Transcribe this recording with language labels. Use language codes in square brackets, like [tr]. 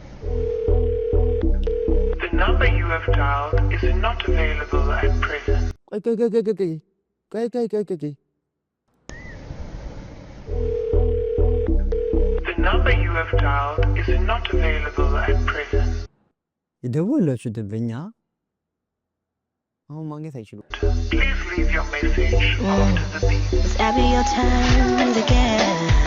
[en] The number you have dialed is not available at present. Okay. The number you have dialed is not available at present. [am] የደወላችሁ ደንበኛ አሁን ማግኘት አይችሉም [en] Please leave your message after the beep. It's every your turn again.